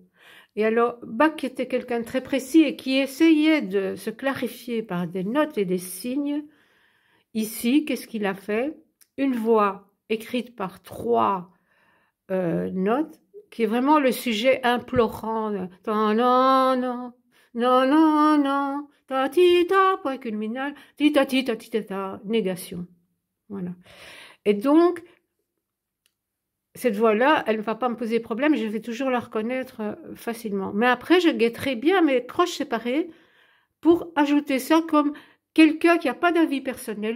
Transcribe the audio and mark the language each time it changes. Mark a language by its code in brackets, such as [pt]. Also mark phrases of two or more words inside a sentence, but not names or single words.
[fr] Et alors, Bach était quelqu'un de très précis et qui essayait de se clarifier par des notes et des signes. Ici, qu'est-ce qu'il a fait? Une voix écrite par 3 notes, qui est vraiment le sujet implorant. Non, non, non, non, non, non, ta ti ta, point culminal, ti ta ti ta ti ta ta, négation. Voilà. Et donc, cette voix-là, elle ne va pas me poser problème, je vais toujours la reconnaître facilement. Mais après, je guetterai bien mes croches séparées pour ajouter ça comme quelqu'un qui n'a pas d'avis personnel.